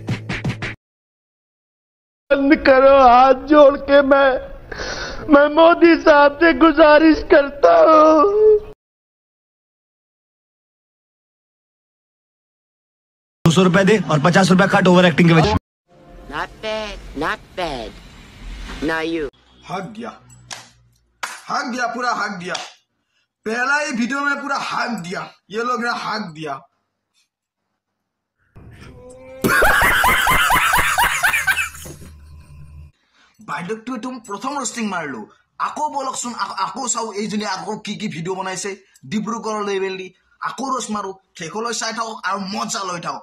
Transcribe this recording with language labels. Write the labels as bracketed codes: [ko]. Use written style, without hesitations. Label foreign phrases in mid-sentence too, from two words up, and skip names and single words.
[hi] बंद करो हाथ जोड़ के मैं मोदी साहब से गुजारिश करता हूँ। 200 रुपए दे और 50 रुपए कट [en] over acting [hi] के वजह। [en] Not bad, not bad. Now you. [hi] हक दिया पूरा हक दिया। पहला ही वीडियो में पूरा हक दिया, ये लोग ने हक दिया। [as] বাইদেউটো তুমি প্ৰথম ৰোষ্টিং মাৰিলো, আকৌ বলকচোন আকৌ চাও এইজনী আকৌ কি কি ভিডিঅ' বনাইছে ডিব্ৰুগড়ৰ লেভেল দি। আকৌ ৰস মাৰো, শেষলৈ চাই থাকক আৰু মজা লৈ থাকক।